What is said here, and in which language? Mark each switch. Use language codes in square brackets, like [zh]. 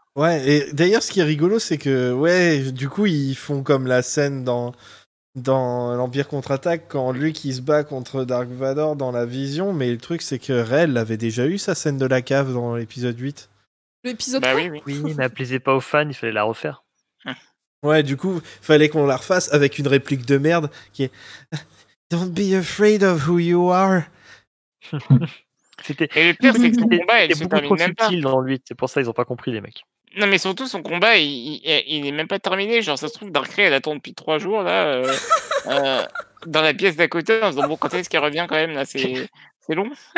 [fr] Ouais, et d'ailleurs, ce qui est rigolo, c'est que, ouais, du coup, ils font comme la scène dans l'Empire contre-attaque, quand Luke, il se bat contre Dark Vador dans la vision, mais le truc, c'est que Rey l'avait déjà eu, sa scène de la cave, dans l'épisode 8. L'épisode 8 bah oui, mais elle ne plaisait pas aux fans, il fallait la refaire. Ouais, du coup, il fallait qu'on la refasse avec une réplique de merde qui est... [en] Don't be afraid of who you are. [fr] C'était... Et le pire, c'est que son combat, il se termine même pas. Dans lui. C'est pour ça qu'ils n'ont pas compris, les mecs. Non, mais surtout, son combat, il n'est même pas terminé. Genre, ça se trouve, Dark Ray, elle attend depuis 3 jours, là, dans la pièce d'à côté, en se disant, bon, quand est-ce qu'elle revient, quand même, là, c'est long.